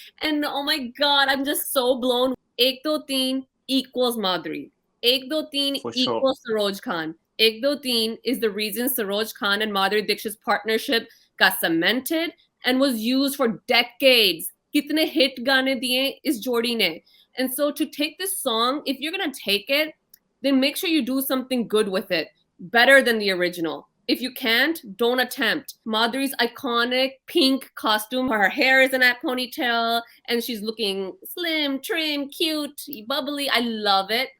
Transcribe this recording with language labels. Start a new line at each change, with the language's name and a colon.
English: And oh my god, I'm just so blown. Ek Do Teen equals Madhuri. Ek Do Teen For sure. equals Saroj Khan. Ek Do Teen is the reason Saroj Khan and Madhuri Dixit's partnership got cemented and was used for decades.
Hindi: कितने hit गाने दिए इस जोड़ी ने.
English: And so to take this song, if you're going to take it, then make sure you do something good with it. Better than the original. If you can't, don't attempt. Madhuri's iconic pink costume, her hair is in that ponytail, and she's looking slim, trim, cute, bubbly. I love it.